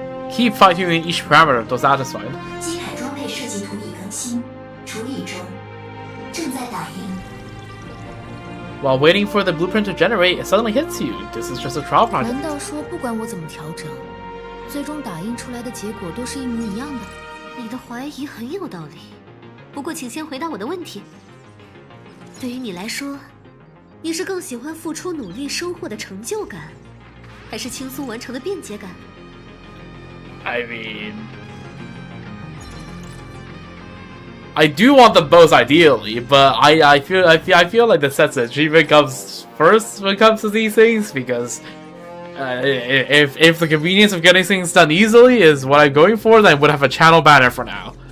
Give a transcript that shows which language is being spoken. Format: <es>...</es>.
<en>keep fine-tuning each parameter until satisfied.</en> <zh>机铠装配设计图已更新，处理中，正在打印。</zh> <en>While waiting for the blueprint to generate, it suddenly hits you. This is just a trial project.</en> <zh>难道说不管我怎么调整，最终打印出来的结果都是一模一样的？你的怀疑很有道理，不过请先回答我的问题。对于你来说，你是更喜欢付出努力收获的成就感，还是轻松完成的便捷感？</zh> <en>I mean, I do want them both ideally, but I feel like the sense of achievement comes first when it comes to these things, because if the convenience of getting things done easily is what I'm going for, then I would have a channel banner for now.</en>